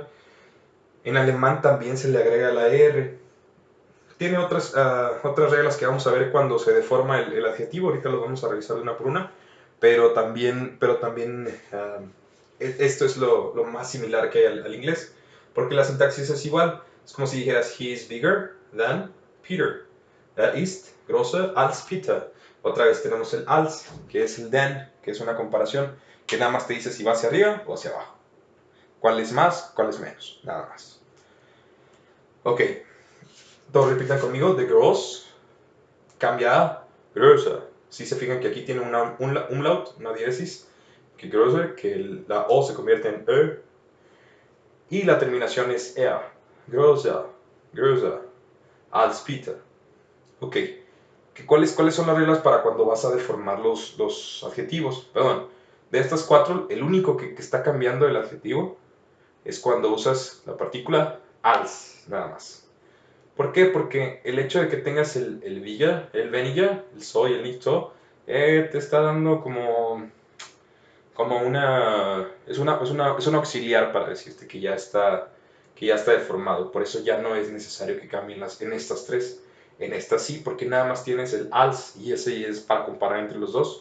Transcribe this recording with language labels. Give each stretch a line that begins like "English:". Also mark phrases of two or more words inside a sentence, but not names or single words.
Spanish: En alemán también se le agrega la ER. Tiene otras reglas que vamos a ver cuando se deforma el adjetivo, ahorita los vamos a revisar de una por una, pero también esto es lo más similar que hay al inglés, porque la sintaxis es igual, es como si dijeras
English: he is bigger than Peter,
German: ist größer als Peter.
Spanish: Otra vez tenemos el als, que es el than, que es una comparación, que nada más te dice si va hacia arriba o hacia abajo. ¿Cuál es más? ¿Cuál es menos? Nada más. Ok, todos repitan conmigo, the gross cambia a größer. Si se fijan que aquí tiene un umlaut, una diéresis, que größer, que la O se convierte en Ö, y la terminación es er.
German: Größer, größer, als Peter.
Spanish: Ok, ¿cuáles son las reglas para cuando vas a deformar los adjetivos? Perdón, de estas cuatro, el único que está cambiando el adjetivo es cuando usas la partícula als, nada más. ¿Por qué? Porque el hecho de que tengas el weniger, el so y el
German: nicht so,
Spanish: te está dando como es un auxiliar para decirte que ya está deformado. Por eso ya no es necesario que cambien en estas tres. En esta sí, porque nada más tienes el als y ese es para comparar entre los dos.